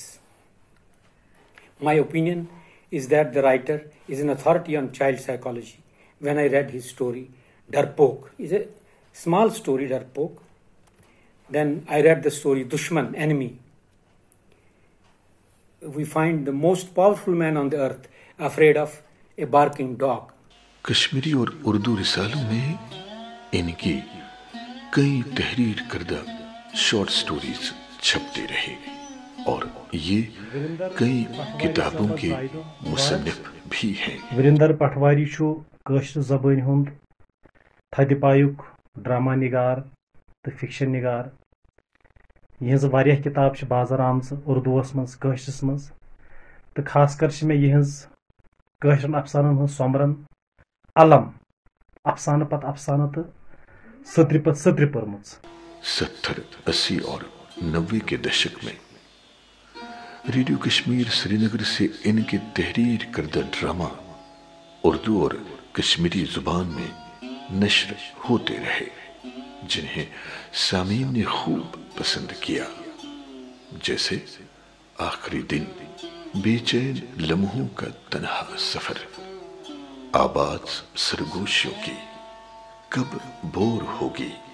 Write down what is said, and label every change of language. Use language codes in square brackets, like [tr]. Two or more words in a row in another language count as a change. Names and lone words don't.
[en] My opinion is that the writer is an authority on child psychology. When I read his story, Darpok, is a small story, Darpok. Then I read the story Dushman, enemy. We find the most powerful man on the earth afraid of a barking dog. [ur] کشمیری اور اردو رسالوں میں ان کی کئی تحریر کردہ [en] short stories [ur] چھپتے رہے اور یہ کئی کتابوں کے مصنف بھی ہیں۔ [ks] وریندر پٹواری چھو کٲشر زبان ہند تھدِ پایُک ڈرامہ نگار تو فکشن نگار۔ یہز واریاہ کتاب چھ بازار آمژ اردوس مز کٲشرس مز تو خاص کر چھ مےٚ یہنز کٲشرن افسانن ہنز سومرن علم افسانہ پتہ افسانہ تو سطر پتہ سطر پٔرمٕژ۔ [ur] 70، 80 اور 90 کے دشک میں ریڈیو کشمیر سری نگر سے ان کے تحریر کردہ ڈرامہ اردو اور کشمیری زبان میں نشر ہوتے رہے جنہیں سامعین نے خوب پسند کیا، جیسے آخری دن، بے چین لمحوں کا تنہا سفر، آباد سرگوشیوں کی کب بور ہوگی،